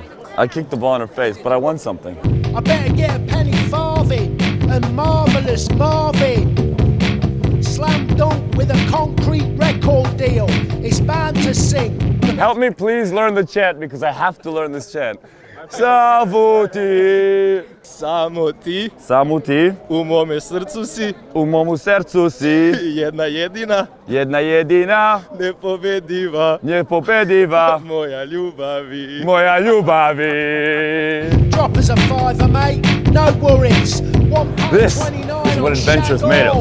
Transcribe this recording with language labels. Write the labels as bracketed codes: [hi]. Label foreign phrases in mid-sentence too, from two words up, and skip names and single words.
[en] I kicked the ball in her face, but I won something. I better get a penny farthing and marvellous Marvin. Slam dunk with a concrete record deal. It's bound to sing. Help me please learn the chant because I have to learn this chant. [sr] Savuti, Samo ti samuti, u mome srcu si, u momu sercu si, jedna jedina, jedna jedina, nepobediva, nepobediva, moja ljubavi. moja ljubavi. [en] Drop us a fiver, mate. No worries. This is £1.29 what on adventure's made of.